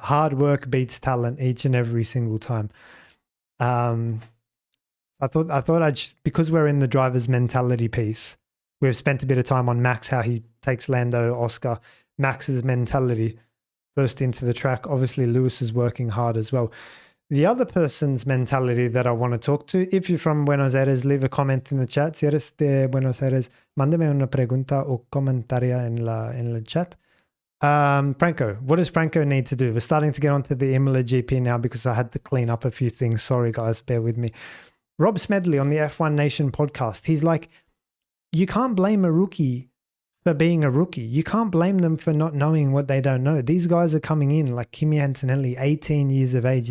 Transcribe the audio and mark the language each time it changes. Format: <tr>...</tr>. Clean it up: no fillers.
<en>Hard work beats talent each and every single time. I thought because we're in the driver's mentality piece, we've spent a bit of time on Max, how he takes Lando, Oscar, Max's mentality first into the track. Obviously, Lewis is working hard as well. The other person's mentality that I want to talk to, if you're from Buenos Aires, leave a comment in the chat.</en> <es>Si eres de Buenos Aires, mándame una pregunta o comentaria en el chat.</es> <en>Franco, what does Franco need to do? We're starting to get onto the Imola GP now because I had to clean up a few things. Sorry, guys, bear with me. Rob Smedley on the F1 Nation podcast, he's like, you can't blame a rookie for being a rookie. You can't blame them for not knowing what they don't know. These guys are coming in like Kimi Antonelli, 18 years of age.</en>